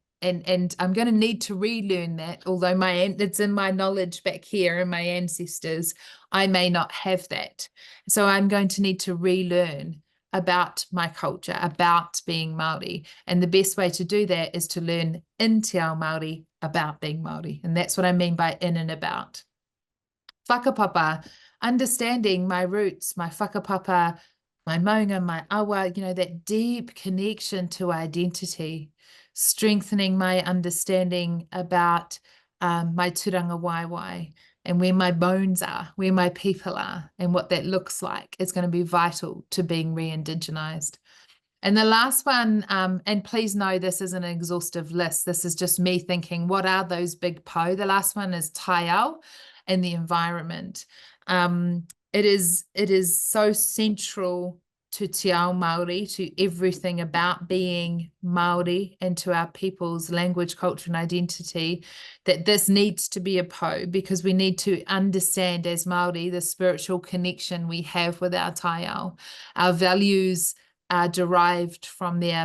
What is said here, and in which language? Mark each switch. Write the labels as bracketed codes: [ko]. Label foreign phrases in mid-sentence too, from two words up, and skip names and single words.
[en] And I'm going to need to relearn that, although it's in my knowledge back here and my ancestors, I may not have that. So I'm going to need to relearn about my culture, about being Māori. And the best way to do that is to learn in [mi] te ao Māori [en] about being Māori. And that's what I mean by in and about. Whakapapa, understanding my roots, my whakapapa, my maunga, my awa, you know, that deep connection to identity, strengthening my understanding about my [mi] turanga waiwai [en] and where my bones are, where my people are, and what that looks like is going to be vital to being re-indigenized. And the last one, and please know this isn't an exhaustive list, this is just me thinking, what are those big po? The last one is taiao and the environment. It is so central to [mi] te ao Māori, [en] to everything about being Māori and to our people's language, culture and identity, that this needs to be a po, because we need to understand as Māori the spiritual connection we have with our taiao. Our values are derived from there.